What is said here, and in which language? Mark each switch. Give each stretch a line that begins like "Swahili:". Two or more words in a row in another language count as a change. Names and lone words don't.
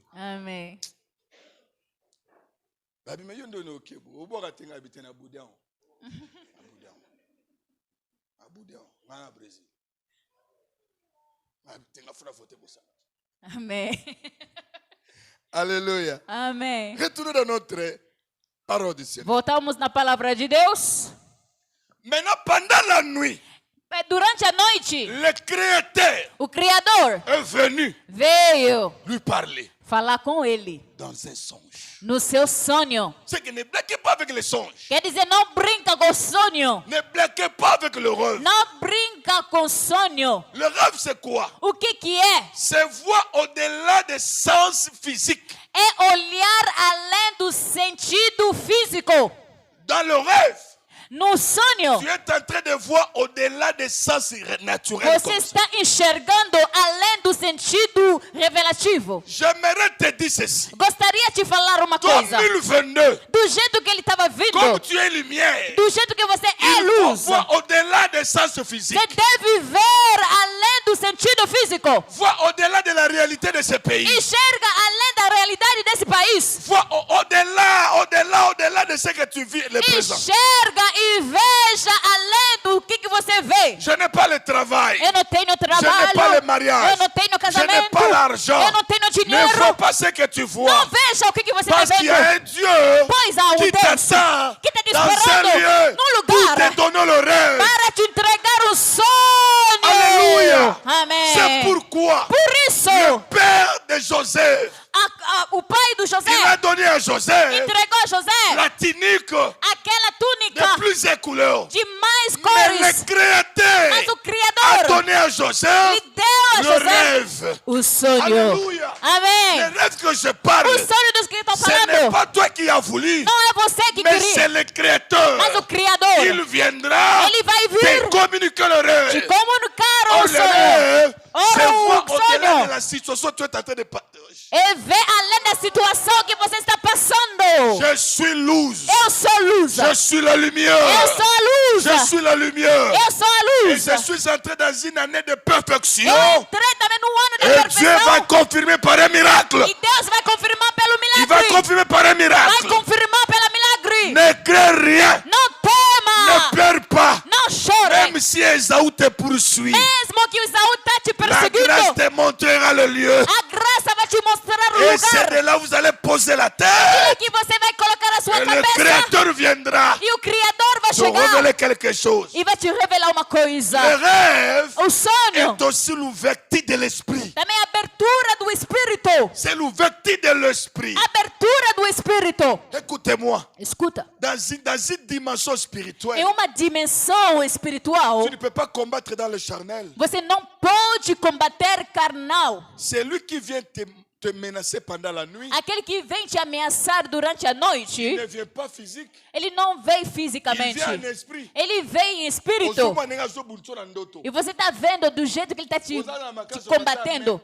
Portuguese: Amém. Amém.
French: Alléluia.
Portuguese: Amém.
French: Retournons dans notre parole du Seigneur.
Portuguese: Voltamos na palavra de Deus.
French: Maintenant, pendant la nuit,
Portuguese: Durante a noite,
French: le Créateur
Portuguese: o Criador
French: est venu
Portuguese: veio
French: lui parler
Portuguese: falar com ele
French: dans un songe.
Portuguese: no seu sonho.
French: C'est que ne blaguez pas avec les songes.
Portuguese: Quer dizer, não brinca com o sonho.
French: Ne blaguez pas avec le rêve.
Portuguese: Não brinca com o sonho.
French: Le rêve, c'est quoi?
Portuguese: O que é?
French: C'est voir au-delà des sens physiques.
Portuguese: É olhar além do sentido físico.
French: Dans le rêve,
Portuguese: No sonho,
French: tu es en train de voir au-delà des sens naturels.
Portuguese: você está enxergando além do sentido revelativo.
French: J'aimerais te dire ceci.
Portuguese: Gostaria de falar uma coisa. 2022, Do jeito que ele estava vindo,
French: comme tu es lumière,
Portuguese: do jeito que você é
French: il faut
Portuguese: luz,
French: voir au-delà des sens
Portuguese: você
French: physiques.
Portuguese: deve ver além do sentido físico.
French: Voir au-delà de la réalité de ce pays.
Portuguese: Enxerga além da realidade desse país.
French: Vois au-delà de ce que tu vis le présent.
Portuguese: Enxerga e veja além do que você vê.
French: Je n'ai pas le travail.
Portuguese: Eu não tenho
French: Je n'ai
Portuguese: trabalho.
French: pas le mariage.
Portuguese: Eu não tenho
French: Je n'ai
Portuguese: casamento.
French: pas l'argent.
Portuguese: Eu não tenho
French: Ne
Portuguese: dinheiro.
French: vois pas ce que tu
Portuguese: Não
French: vois.
Portuguese: veja o que você está
French: Parce qu'il y a
Portuguese: vendo.
French: un Dieu
Portuguese: Pois há um
French: qui
Portuguese: Deus
French: t'attend
Portuguese: que está te
French: dans un
Portuguese: esperando
French: lieu
Portuguese: num
French: pour
Portuguese: lugar
French: te donner le rêve.
Portuguese: para te entregar o sonho.
French: Alléluia.
Portuguese: Amém.
French: C'est pourquoi
Portuguese: Por isso,
French: le père de Joseph,
Portuguese: o pai do José
French: il a donné à Joseph
Portuguese: entregou a José
French: la tunique
Portuguese: aquela túnica
French: de plusieurs couleurs.
Portuguese: de mais
French: Mais
Portuguese: cores.
French: le Créateur
Portuguese: Mas o
French: a
Portuguese: Criador
French: donné à Joseph
Portuguese: lhe deu a
French: le
Portuguese: José
French: rêve.
Portuguese: o sonho.
French: Alléluia.
Portuguese: Amém.
French: Le rêve que je parle,
Portuguese: O sonho dos que estão
French: ce n'est
Portuguese: falando
French: pas toi qui as voulu,
Portuguese: não é você que
French: mais c'est
Portuguese: queria,
French: le Créateur.
Portuguese: mas o Criador.
French: Il viendra
Portuguese: Ele vai
French: te
Portuguese: vir
French: communiquer le
Portuguese: te
French: rêve.
Portuguese: comunicar
French: Oh,
Portuguese: o
French: le
Portuguese: sonho.
French: rêve, c'est
Portuguese: Ora,
French: voir
Portuguese: o
French: au-delà
Portuguese: sonho
French: de la situation que tu es en train de partager.
Portuguese: é ver além da situação que você está passando.
French: Je suis luz.
Portuguese: Eu sou luz.
French: Je suis la lumière.
Portuguese: Eu sou a luz.
French: Je suis la lumière.
Portuguese: Eu sou a
French: Et
Portuguese: luz.
French: je suis entré dans une année de perfection.
Portuguese: Eu entrei também no ano da
French: Et Dieu va
Portuguese: perfeição.
French: confirmer par un miracle.
Portuguese: E Deus vai confirmar pelo
French: Il va
Portuguese: milagre.
French: confirmer par un
Portuguese: Vai
French: miracle.
Portuguese: confirmar pelo milagre.
French: Ne crains rien.
Portuguese: Não tema.
French: Ne pleure pas.
Portuguese: Não chore.
French: Même si Esaú te poursuit,
Portuguese: Mesmo que o Isaú está te
French: la grâce
Portuguese: perseguindo,
French: te montrera le lieu.
Portuguese: a graça vai te mostrar o
French: Et c'est
Portuguese: lugar.
French: de là où vous allez poser la
Portuguese: E
French: tête.
Portuguese: que você vai colocar a sua
French: Et le
Portuguese: cabeça.
French: Créateur viendra
Portuguese: E o Criador vai vai
French: te
Portuguese: chegar
French: révéler quelque chose.
Portuguese: e vai te revelar uma coisa.
French: Le rêve
Portuguese: O sonho
French: est aussi l'ouverture de l'esprit.
Portuguese: também é a abertura do Espírito.
French: C'est l'ouverture de l'esprit.
Portuguese: Abertura do Espírito.
French: Écoutez-moi.
Portuguese: Escuta.
French: Dans une dimension spirituelle,
Portuguese: Em uma dimensão espiritual,
French: tu ne peux pas combattre dans le charnel.
Portuguese: você não pode combater carnal.
French: C'est lui qui vient te menacer pendant la nuit.
Portuguese: Aquele que vem te ameaçar durante a
French: Il
Portuguese: noite,
French: ne vient pas physique.
Portuguese: ele não veio
French: Il
Portuguese: fisicamente.
French: vient en esprit.
Portuguese: Ele veio em espírito. E você está vendo do jeito que ele está te combatendo.